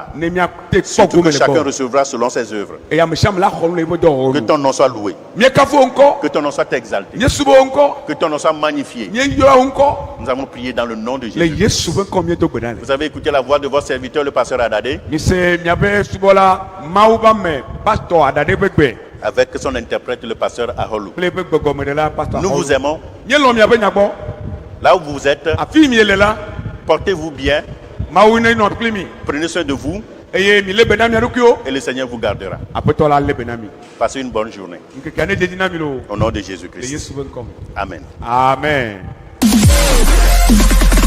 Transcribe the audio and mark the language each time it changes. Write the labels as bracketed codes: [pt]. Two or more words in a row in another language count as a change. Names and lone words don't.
[fr] Surtout que chacun recevra selon ses œuvres. Que ton nom soit loué, que ton nom soit exalté, que ton nom soit magnifié. Nous avons prié dans le nom de Jésus. Vous avez écouté la voix de votre serviteur, le pasteur Adadé. avec son interprète, le pasteur Aholou. [ee] kple eƒe gbɔgbɔmeɖela pastor [fr] Nous vous aimons. [ee] míelɔ̃ miaƒe nyagbɔ [fr] Là où vous êtes, [ee] afi mi le la [fr] portez-vous bien, [ee] mawu ne nɔ kpli mi [fr] prenez soin de vous [ee] eye mi lé be na mia ɖokuiwo [fr] et le Seigneur vous gardera. [ee] aƒetɔ la lé be na mi [fr] Passez une bonne journée. [ee] ŋkekea ne dedzi na mi lo [fr] Au nom de [ee] le [fr] Jésus-Christ. [ee] Yesu ƒe ŋkɔ me [fr] Amen. [ee] amen.